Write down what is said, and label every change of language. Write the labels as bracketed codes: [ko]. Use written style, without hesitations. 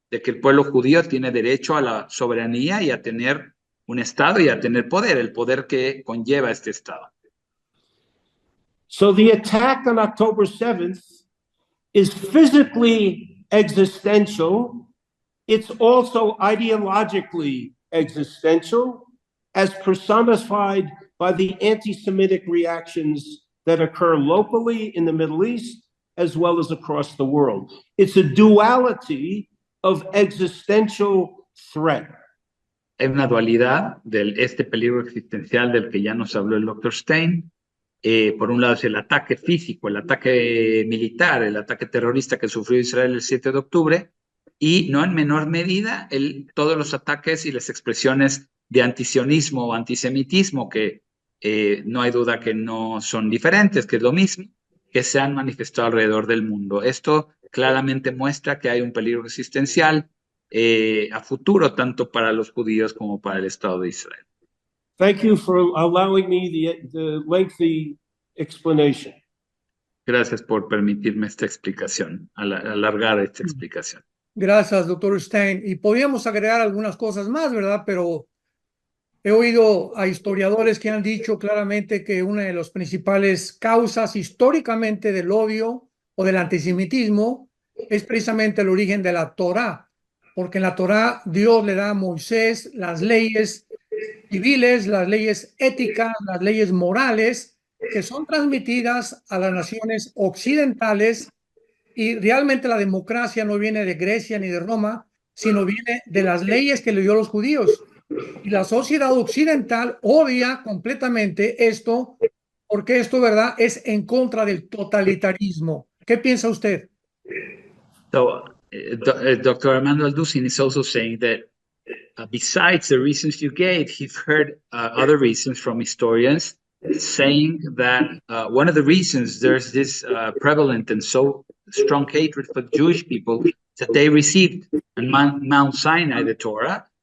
[es] de que el pueblo judío tiene derecho a la soberanía y a tener un Estado y a tener poder, el poder que conlleva este Estado. [en] So the attack on October 7th is physically existential. It's also ideologically existential, as personified by the anti-Semitic reactions that occur locally in the Middle East, as well as across the world. It's a duality of existential threat. [es] Hay una dualidad de este peligro existencial del que ya nos habló el Dr. Stein. Por un lado es el ataque físico, el ataque militar, el ataque terrorista que sufrió Israel el 7 de octubre, y no en menor medida todos los ataques y las expresiones de antisionismo o antisemitismo, que no hay duda que no son diferentes, que es lo mismo, que se han manifestado alrededor del mundo. Esto claramente muestra que hay un peligro existencial a futuro, tanto para los judíos como para el Estado de Israel. [en] Thank you for allowing me the lengthy explanation. [es] Gracias por permitirme esta explicación, alargar esta explicación. Gracias, doctor Stein. Y podríamos agregar algunas cosas más, ¿verdad? Pero he oído a historiadores que han dicho claramente que una de las principales causas históricamente del odio o del antisemitismo es precisamente el origen de la Torá, porque en la Torá Dios le da a Moisés las leyes civiles, las leyes éticas, las leyes morales que son transmitidas a las naciones occidentales, y realmente la democracia no viene de Grecia ni de Roma, sino viene de las leyes que le dio a los judíos. Y la sociedad occidental odia completamente esto, porque esto, ¿verdad?, es en contra del totalitarismo. ¿Qué piensa usted? [en] So, Dr. Armando Alducin is also saying that besides the reasons you gave, he's heard other reasons from historians saying that one of the reasons there's this prevalent and so strong hatred for Jewish people that they received on Mount Sinai, the Torah.